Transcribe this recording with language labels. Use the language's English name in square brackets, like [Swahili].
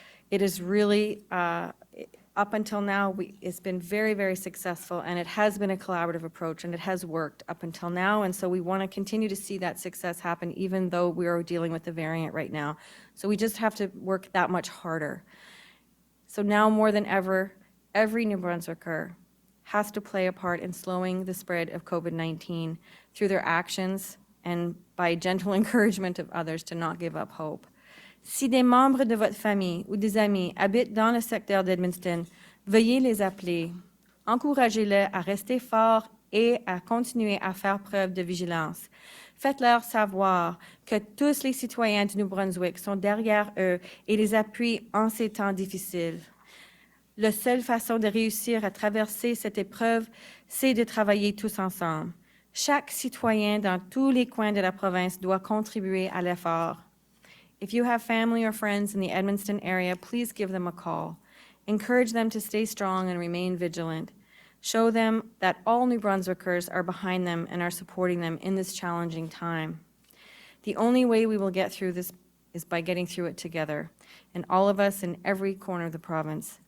[English] It is really, up until now, it's been very, very successful, and it has been a collaborative approach, and it has worked up until now, and so we want to continue to see that success happen, even though we are dealing with the variant right now. So we just have to work that much harder. So now more than ever, every New Brunswicker has to play a part in slowing the spread of COVID-19 through their actions and by gentle encouragement of others to not give up hope. [French] Si des membres de votre famille ou des amis habitent dans le secteur d'Edmundston, veuillez les appeler. Encouragez-les à rester forts et à continuer à faire preuve de vigilance. Faites-leur savoir que tous les citoyens du Nouveau-Brunswick sont derrière eux et les appuient en ces temps difficiles. La seule façon de réussir à traverser cette épreuve, c'est de travailler tous ensemble. Chaque citoyen dans tous les coins de la province doit contribuer à l'effort. [English] If you have family or friends in the Edmundston area, please give them a call. Encourage them to stay strong and remain vigilant. Show them that all New Brunswickers are behind them and are supporting them in this challenging time. The only way we will get through this is by getting through it together, and all of us in every corner of the province.